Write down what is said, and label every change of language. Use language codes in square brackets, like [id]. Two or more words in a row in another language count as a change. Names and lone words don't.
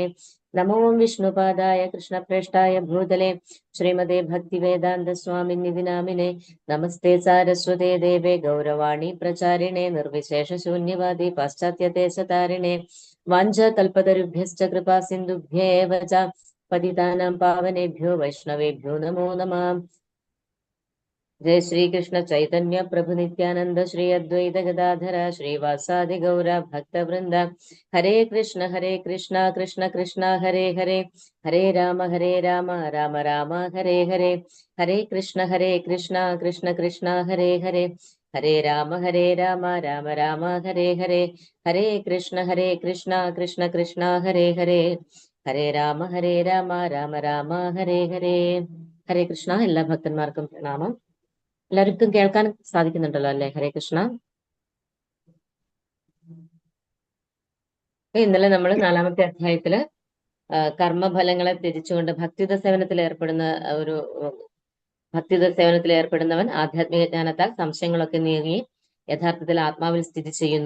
[sa] നമോ വിഷ്ണുപാദായ കൃഷ്ണപ്രേഷ്ഠായ ഭൂതലേ ശ്രീമതേ ഭക്തിവേദാന്ത സ്വാമിന്നിധി നാമിനെ. നമസ്തേ സാരസ്വതേ ദേവേ ഗൗരവാണി പ്രചാരിണേ നിർവിശേഷ ശൂന്യവാദി പാശ്ചാത്യദേശതാരിണേ. വാഞ്ചകൽപതരുഭ്യശ്ച കൃപാ സിന്ധുഭ്യേവ ച പതിതാനാം പാവനേഭ്യോ വൈഷ്ണവേഭ്യോ നമോ നമഃ. जय श्री कृष्ण चैतन्य प्रभु नित्यानंद श्री अद्वैत गदाधर श्रीवासादि गौर भक्त वृंद. हरे कृष्ण कृष्ण कृष्ण हरे हरे, हरे राम राम राम हरे हरे. हरे कृष्ण कृष्ण कृष्ण हरे हरे, हरे राम राम राम हरे हरे. हरे कृष्ण कृष्ण कृष्ण हरे हरे, हरे राम राम राम हरे हरे. ഹരേ കൃഷ്ണ. [ml] എല്ലാ ഭക്തന്മാർക്കും പ്രണാമം. എല്ലാവർക്കും കേൾക്കാൻ സാധിക്കുന്നുണ്ടല്ലോ അല്ലെ? [sa] ഹരേ കൃഷ്ണ. [ml] ഇന്നലെ നമ്മൾ 4-ാമത്തെ അധ്യായത്തില് കർമ്മഫലങ്ങളെ ത്യജിച്ചുകൊണ്ട് ഭക്തിയുത സേവനത്തിൽ ഏർപ്പെടുന്നവൻ ആധ്യാത്മിക ജ്ഞാനത്താൽ സംശയങ്ങളൊക്കെ നീങ്ങി യഥാർത്ഥത്തിൽ ആത്മാവിൽ സ്ഥിതി ചെയ്യുന്നു.